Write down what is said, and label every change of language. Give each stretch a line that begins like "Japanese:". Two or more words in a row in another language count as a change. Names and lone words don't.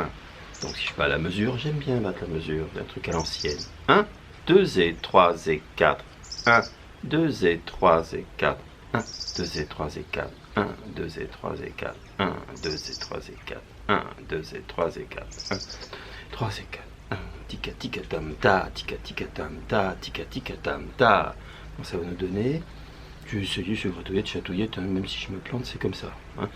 French: Donc si je fais à la mesure, j'aime bien battre la mesure d'un truc à l'ancienne. 1, 2 et 3 et 4. 1, 2 et 3 et 4. 1, 2 et 3 et 4. 1, 2 et 3 et 4. 1, 2 et 3 et 4. 1, 2 et 3 et 4. 1, 3 et 4. 1, tika tika tam ta, tika tika tam ta, tika tika tam ta. Donc ça va nous donner. Je vais essayer sur gratouillette, chatouillette, hein, même si je me plante, c'est comme ça. Hein.